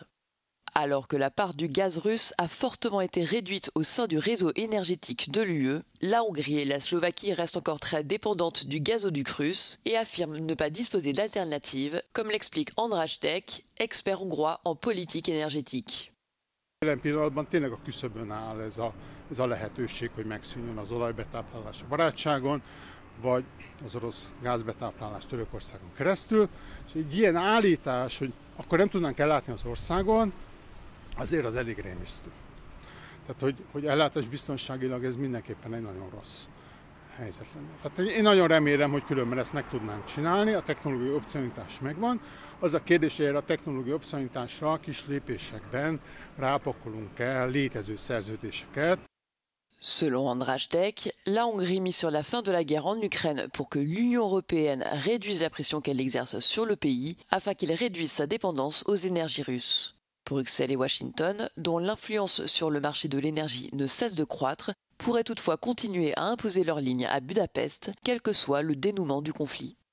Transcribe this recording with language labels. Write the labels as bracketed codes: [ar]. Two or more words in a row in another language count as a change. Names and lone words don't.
[fr] Alors que la part du gaz russe a fortement été réduite au sein du réseau énergétique de l'UE, la Hongrie et la Slovaquie restent encore très dépendantes du gazoduc russe et affirment ne pas disposer d'alternatives, comme l'explique András Tek, expert hongrois en politique énergétique. [hu] Jelen pillanatban tényleg a küszöbön áll ez a lehetőség, hogy megszűnjön az olajbetáplálás a barátságon, vagy az orosz gázbetáplálás Törökországon keresztül. És egy ilyen állítás, hogy akkor nem tudnánk ellátni az országon, azért az elég rémisztő. Tehát, hogy ellátásbiztonságilag ez mindenképpen egy nagyon rossz helyzet lenne. Tehát én nagyon remélem, hogy különben ezt meg tudnánk csinálni, a technológiai opcionalitás megvan. Az a kérdés, hogy erre a technológiai opcionalitásra kis lépésekben rápakolunk el létező szerződéseket. [fr] Selon András Tek, la Hongrie mise sur la fin de la guerre en Ukraine pour que l'Union européenne réduise la pression qu'elle exerce sur le pays afin qu'il réduise sa dépendance aux énergies russes. Bruxelles et Washington, dont l'influence sur le marché de l'énergie ne cesse de croître, pourraient toutefois continuer à imposer leur ligne à Budapest, quel que soit le dénouement du conflit.